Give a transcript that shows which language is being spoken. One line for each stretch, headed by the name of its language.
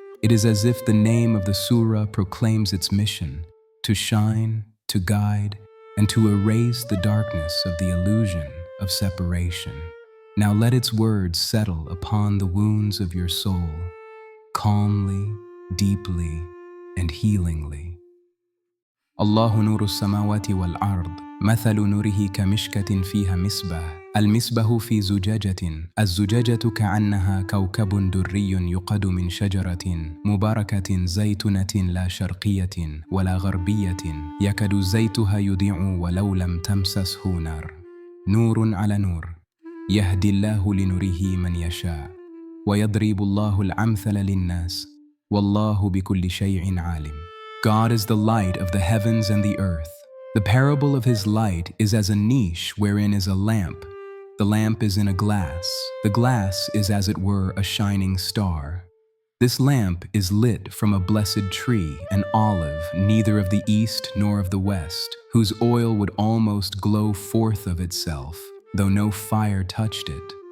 English: It is as if the name of the surah proclaims its mission, to shine, to guide, and to erase the darkness of the illusion of separation. Now let its words settle upon the wounds of your soul, calmly, deeply, and healingly.
Arabic: الله نور السماوات والأرض مثل نوره كمشكة فيها مصباح المصباح في زجاجة الزجاجة كأنها كوكب دري يقد من شجرة مباركة زيتونة لا شرقية ولا غربية يكاد زيتها يضيء ولو لم تمسسه نار نور على نور يهدي الله لنوره من يشاء ويضرب الله الأمثل للناس والله بكل شيء عالم.
English: God is the light of the heavens and the earth. The parable of His light is as a niche wherein is a lamp. The lamp is in a glass. The glass is as it were a shining star. This lamp is lit from a blessed tree, an olive, neither of the east nor of the west, whose oil would almost glow forth of itself, though no fire touched it.